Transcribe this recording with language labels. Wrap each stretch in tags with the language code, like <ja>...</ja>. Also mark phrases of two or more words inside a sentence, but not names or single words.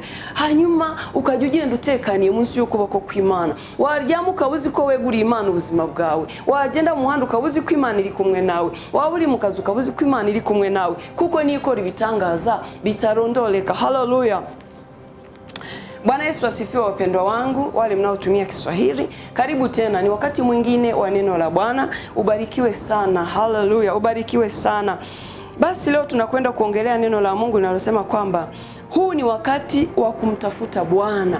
<rw>Hanyuma ukajya ugenda utekaniye munsi y'ukuboko kw'Imana. Waryama ukaba uzi ko weguriye Imana ubuzima bwawe, wagenda mu muhanda ukaba uzi ko Imana iri kumwe nawe, waba uri mu kazi ukaba uzi ko Imana iri kumwe nawe, kuko niyo ikora ibitangaza bitarondoreka. Haleluya.</rw> <sw>Bwana Yesu asifiwe wapendwa wangu, wale mnaotumia Kiswahili. Karibu tena, ni wakati mwingine wa neno la Bwana. Ubarikiwe sana. Haleluya, ubarikiwe sana. Basi leo tunakwenda kuongelea neno la Mungu linalosema kwamba huu ni wakati wa kumtafuta Bwana.</sw>